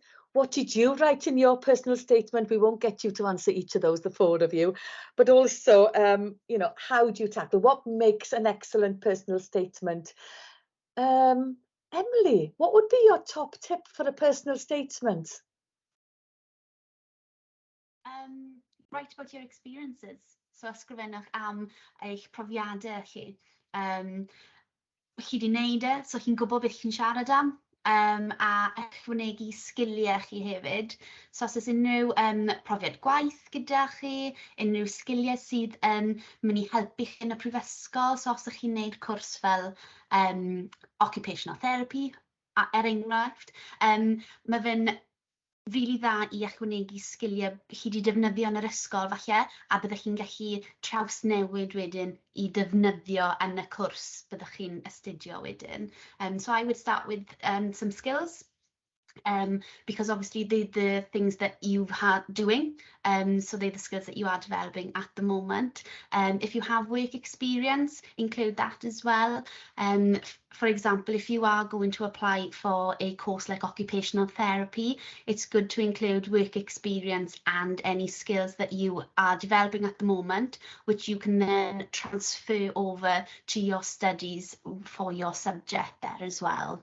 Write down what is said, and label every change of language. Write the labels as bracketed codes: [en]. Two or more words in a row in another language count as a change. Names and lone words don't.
[en] What did you write in your personal statement? We won't get you to answer each of those, the four of you, but also, you know, how do you tackle what makes an excellent personal statement? Emily, what would be your top tip for a personal statement? Write about your experiences. [cy] So ysgrifennwch am eich profiadau chi. Chi di wneud e, so chi'n gwybod beth chi'n siarad am, a ychwanegu sgiliau chi hefyd. So os oes unrhyw profiad gwaith gyda chi, unrhyw sgiliau sydd yn mynd i helpu chi yn y prifysgol, so os ydych chi'n gwneud cwrs fel [en] occupational therapy, [cy] enghraifft, mae fe'n rili dda i ychwanegu sgiliau chi wedi defnyddio yn yr ysgol falle, a byddwch chi'n gallu trawsnewid wedyn i defnyddio yn y cwrs byddwch chi'n astudio wedyn. [en] So I would start with some skills. Because obviously they're the things that you've had doing, so they're the skills that you are developing at the moment. If you have work experience, include that as well. For example, if you are going to apply for a course like occupational therapy, it's good to include work experience and any skills that you are developing at the moment, which you can then transfer over to your studies for your subject there as well.